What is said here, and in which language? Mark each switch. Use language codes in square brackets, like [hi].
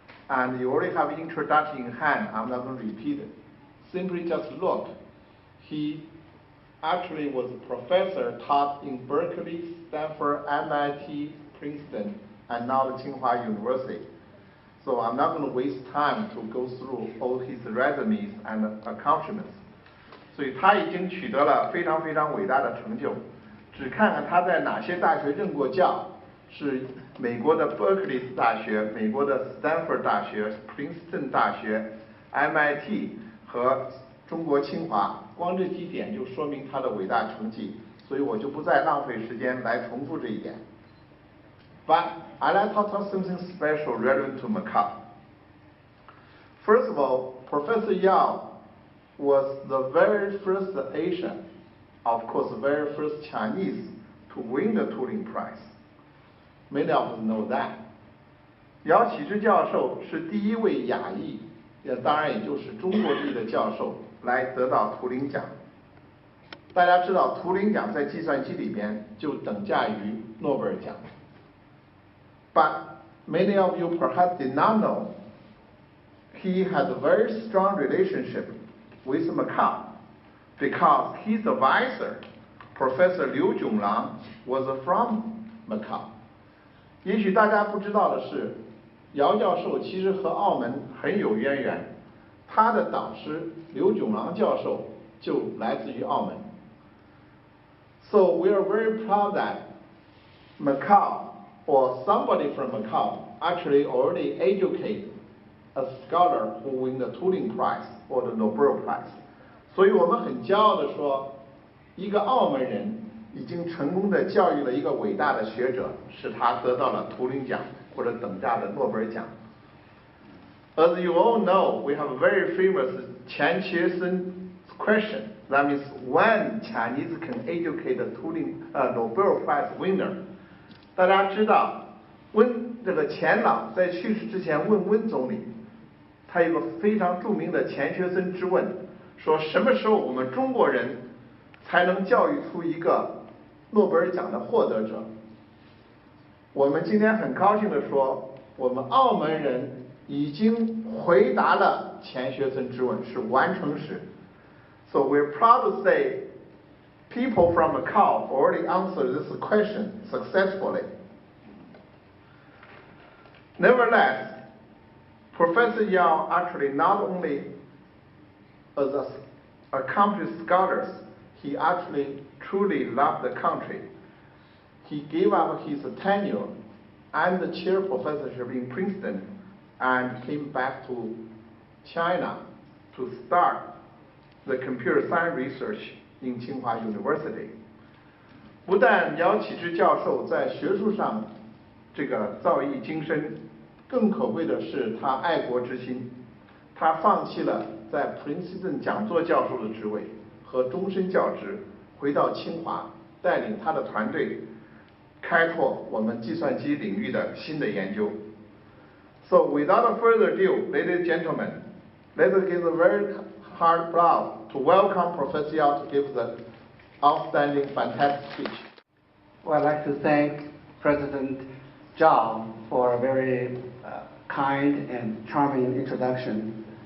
[en] And you already have introduction in hand, I'm not going to repeat it. Simply just look. He actually was a professor taught in Berkeley, Stanford, MIT, Princeton, and now the Tsinghua University. So I'm not going to waste time to go through all his resumes and accomplishments. [zh] 所以他已经取得了非常非常伟大的成就。只看看他在哪些大学任过教，是美国的 Berkeley 大学、美国的 Stanford 大学、Princeton 大学、MIT 和中国清华，光这几点就说明他的伟大成绩，所以我就不再浪费时间来重复这一点。 [en] But I'd like to talk about something special relevant to Macau. First of all, Professor Yao was the very first Asian, of course, the very first Chinese to win the Turing Prize. Many of us know that. [zh] 姚启智教授是第一位亚裔，当然也就是中国裔的教授来得到图灵奖。大家知道，图灵奖在计算机里边就等价于诺贝尔奖。 [en] But many of you perhaps did not know he has a very strong relationship with Macau because his advisor, Professor Liu Zhonglang, was from Macau. [zh] 也许大家不知道的是，姚教授其实和澳门很有渊源，他的导师刘炯郎教授就来自于澳门。 [en] So we are very proud that Macau, or somebody from Macau, actually already educate a scholar who win the Turing Prize or the Nobel Prize. [zh] 所以我们很骄傲地说，一个澳门人已经成功地教育了一个伟大的学者，使他得到了图灵奖或者等价的诺贝尔奖。 [en] As you all know, we have a very famous Qian Qiesun question. That means when Chinese can educate a Nobel Prize winner. [zh] 大家知道，这个钱老在去世之前问温总理，他有个非常著名的钱学森之问，说什么时候我们中国人才能教育出一个诺贝尔奖的获得者？我们今天很高兴地说，我们澳门人已经回答了钱学森之问，是完成时。 [en] So we're proud to say people from Macau already answered this question successfully. Nevertheless, Professor Yao actually not only as an accomplished scholar, he actually truly loved the country. He gave up his tenure and the chair professorship in Princeton and came back to China to start the computer science research in Tsinghua University. [zh] 不但姚启智教授在学术上这个造诣精深，更可贵的是他爱国之心。他放弃了在 Princeton 讲座教授的职位和终身教职，回到清华，带领他的团队开拓我们计算机领域的新的研究。 [en] So without further ado, ladies and gentlemen, let's give a very hard applause to welcome Professor Yao to give the outstanding, fantastic speech. Well, I'd like to thank President Zhao for a very kind and charming introduction.